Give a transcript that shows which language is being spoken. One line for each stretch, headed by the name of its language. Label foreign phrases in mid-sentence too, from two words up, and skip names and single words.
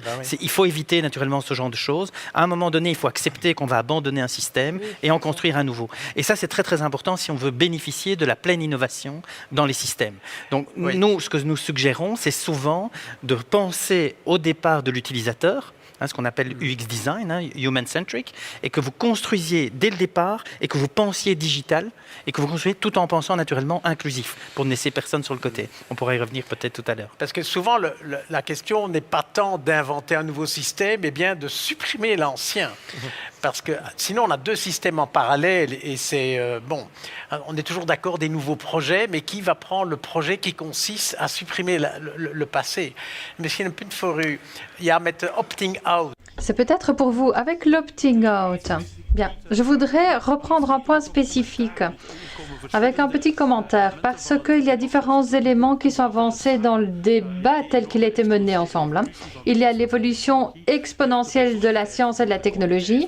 French: Il faut éviter naturellement ce genre de choses. À un moment donné, il faut accepter qu'on va abandonner un système et en construire un nouveau. Et ça, c'est très très important si on veut bénéficier de la pleine innovation dans les systèmes. Donc, nous, ce que nous suggérons, c'est souvent de penser au départ de l'utilisateur, ce qu'on appelle
English: UX design,
French: human-centric, et que vous construisiez dès le départ, et que vous pensiez digital, et que vous construisiez tout en pensant naturellement inclusif, pour ne laisser personne sur le côté. On pourra y revenir peut-être tout à l'heure. Parce que souvent, la question n'est pas tant d'inventer un nouveau système, mais bien de supprimer l'ancien. Parce que sinon, on a deux systèmes en parallèle, et c'est... on est toujours d'accord des nouveaux projets, mais qui va prendre le projet qui consiste à supprimer le passé?
Dutch: Misschien punt voor u. Ja, met de
English: opting out.
French: C'est peut-être pour vous, avec l'
English: opting out.
French: Bien, je voudrais reprendre un point spécifique avec un petit commentaire parce qu'il y a différents éléments qui sont avancés dans le débat tel qu'il a été mené ensemble. Il y a l'évolution exponentielle de la science et de la technologie.